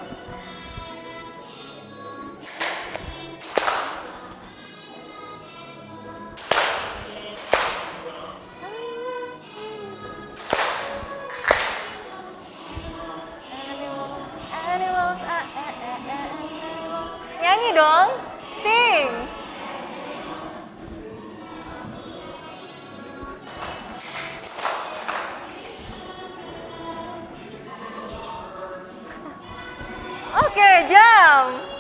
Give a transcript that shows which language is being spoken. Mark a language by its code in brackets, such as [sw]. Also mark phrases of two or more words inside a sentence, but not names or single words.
[en] Animals, animals. [id] Nyanyi dong, sing. Oke, jump.